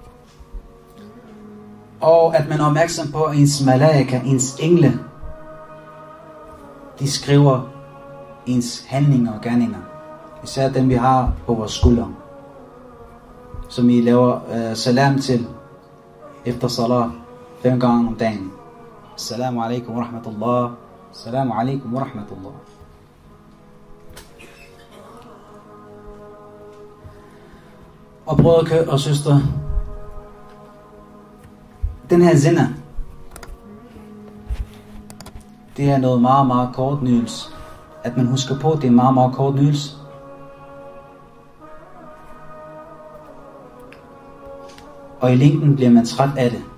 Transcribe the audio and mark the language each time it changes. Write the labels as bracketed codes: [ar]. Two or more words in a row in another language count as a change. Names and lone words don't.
[da] Og at man er opmærksom på, at ens malaika, ens engle, de skriver ens handlinger og gerninger. Især dem vi har på vores skuldre. Som I laver salam til efter salat 5 gange om dagen. [ar] السلام عليكم ورحمة الله. السلام عليكم ورحمة الله. [da] Og brødre og søstre, den her zina, det er noget meget, meget kort nydelse. At man husker på, det er meget, meget kort nydelse. Og i længden bliver man træt af det.